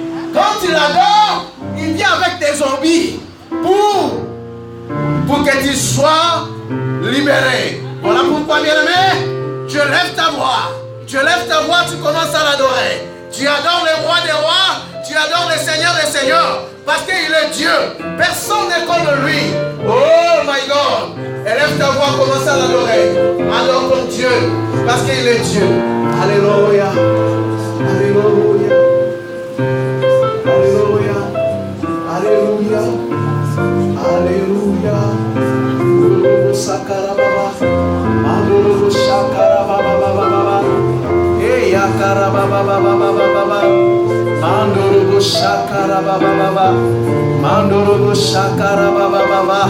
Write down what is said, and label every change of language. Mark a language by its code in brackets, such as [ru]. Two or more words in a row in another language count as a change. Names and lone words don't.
[fr] Quand tu l'adores, il vient avec des zombies pour que tu sois libéré. Voilà pourquoi, bien-aimé, tu lèves ta voix. Tu lèves ta voix, tu commences à l'adorer. Tu adores le roi des rois, tu adores le Seigneur des seigneurs, parce qu'il est Dieu. Personne n'est comme lui. [en] Oh my God. [fr] Élève ta voix, commence à l'adorer. Adore ton Dieu, parce qu'il est Dieu. Alléluia. Alléluia. Alléluia. Alléluia. Alléluia. Alléluia. Sakarababa. Alléluia. Sakarababa. Hey, yakarababa. Mandoro shakarababa. Mandoro shakarababa.